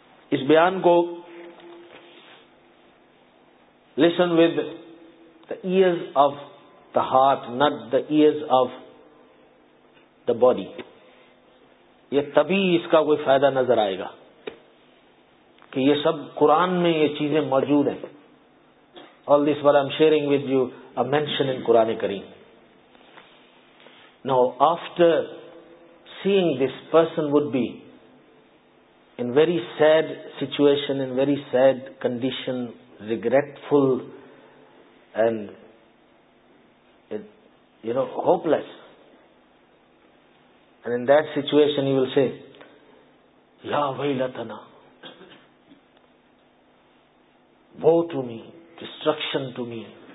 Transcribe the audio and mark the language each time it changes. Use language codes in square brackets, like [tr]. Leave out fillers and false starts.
[ur] Is bayan ko [en] listen with the ears of the heart, not the ears of the body. [ur] یہ تبھی اس کا کوئی فائدہ نظر آئے گا کہ یہ سب قرآن میں یہ چیزیں موجود ہیں. [en] All this what I'm sharing with you are mentioned in Quran Kareem. Now after seeing this person would be in very sad situation, in very sad condition, regretful and you know hopeless, and in that situation you will say ya waylatana, woe to me, destruction to me.